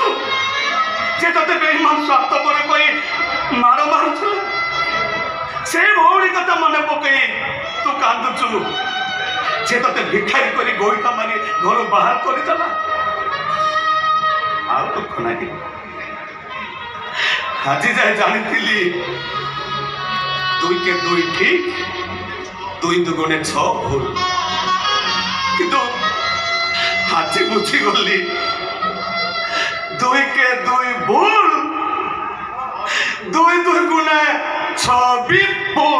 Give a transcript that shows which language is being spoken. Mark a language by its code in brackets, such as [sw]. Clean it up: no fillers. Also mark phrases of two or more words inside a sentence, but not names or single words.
[or] ଯେ ତୋତେ ବେଇମାନ ସ୍ୱାର୍ଥପର କହି ମାଡ଼ ମାରୁଥିଲା ସେଇ ଭଉଣୀ କଥା ମନେ ପକେଇ ତୁ କାନ୍ଦୁଛୁ? ଯେ ତୋତେ ଭିଖାରୀ କରି ଗୋଇଠା ମାରି ଘରୁ ବାହାର କରିଦେଲା? ଆଉ ଦୁଃଖ ନାହିଁ? ଆଜି ଯାଏ ଜାଣିଥିଲି ଦୁଇ କେ ଦୁଇ ଠିକ, ଦୁଇ ଦୁଗୁଣେ ଛ ଭୁଲ। କିନ୍ତୁ ଆଜ ବୁଝି ଗଲି ଦୁଇ କେ ଦୁଇ ଭୁଲ, ଦୁଇ ଦୁଇ ଗୁଣେ ଛ ବିପୁଲ।